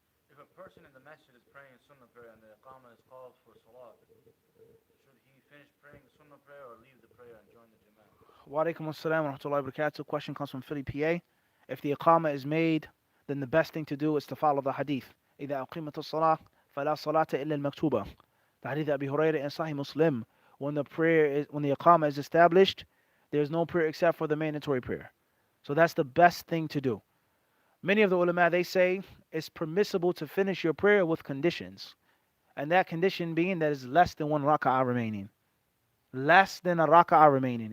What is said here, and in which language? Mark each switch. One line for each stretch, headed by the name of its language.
English: If a person in the masjid is praying sunnah prayer and the Akama is called for salat, should he finish praying the sunnah prayer or leave the prayer and join the jama'ah?
Arabic: Wa alaikum assalam wa rahmatullahi wa barakatuh.
English: Question comes from Philly, PA. If the Akama is made, then the best thing to do is to follow the hadith.
Arabic: إذا أقيمت الصلاة فلا صلاة إلا المكتوبة.
English: The hadith of Abi Hurairah and Sahih Muslim. When the Akama is established, there's no prayer except for the mandatory prayer. So that's the best thing to do. Many of the ulama, they say it's permissible to finish your prayer with conditions. And that condition being that is less than one raka'ah remaining. Less than a raka'ah remaining.